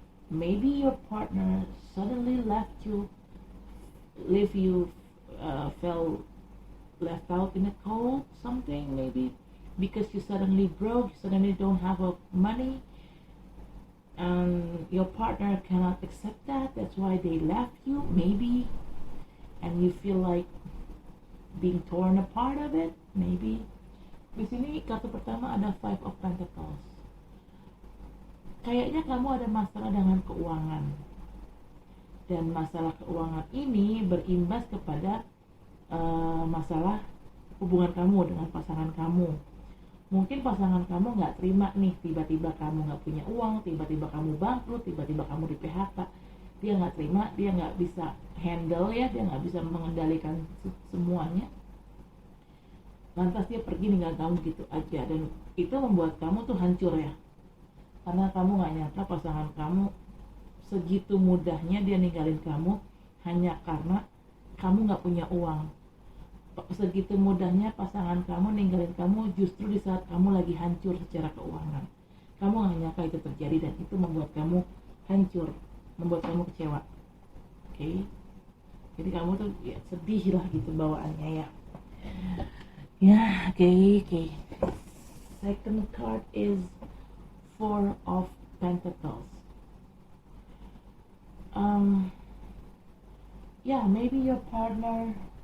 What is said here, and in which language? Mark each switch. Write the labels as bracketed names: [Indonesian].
[English] Maybe your partner suddenly left you, leave you, fell left out in the cold, something maybe because you suddenly broke, you suddenly don't have money, and your partner cannot accept that. That's why they left you, maybe, and you feel like being torn apart of it, maybe. [Indonesian] Di sini kartu pertama ada Five of Pentacles. Kayaknya kamu ada masalah dengan keuangan, dan masalah keuangan ini berimbas kepada masalah hubungan kamu dengan pasangan kamu. Mungkin pasangan kamu nggak terima nih, tiba-tiba kamu nggak punya uang, tiba-tiba kamu bangkrut, tiba-tiba kamu di PHK. Dia nggak terima, dia nggak bisa handle ya, dia nggak bisa mengendalikan semuanya. Lantas dia pergi ninggal kamu gitu aja, dan itu membuat kamu tuh hancur ya, karena kamu nggak nyangka pasangan kamu segitu mudahnya dia ninggalin kamu hanya karena kamu nggak punya uang. Segitu mudahnya pasangan kamu ninggalin kamu justru di saat kamu lagi hancur secara keuangan. Kamu nggak nyangka itu terjadi, dan itu membuat kamu hancur, membuat kamu kecewa. Oke? Jadi kamu tuh ya, sedih lah gitu bawaannya ya. Ya, oke. [English] Second card is Four of Pentacles. Yeah, maybe your partner.